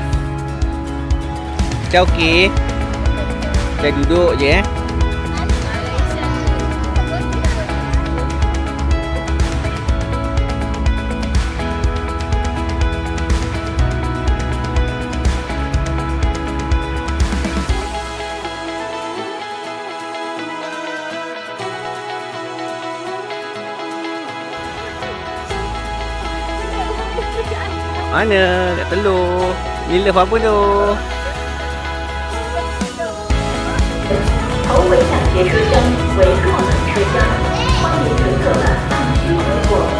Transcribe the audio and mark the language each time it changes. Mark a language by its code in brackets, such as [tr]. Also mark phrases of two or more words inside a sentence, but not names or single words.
[ms] Kita okey. Kita duduk je Mana? Kat Teluk. Ni love apa tu? [zh] 头尾响节车厢为若冷车厢，欢迎乘客们放心而过。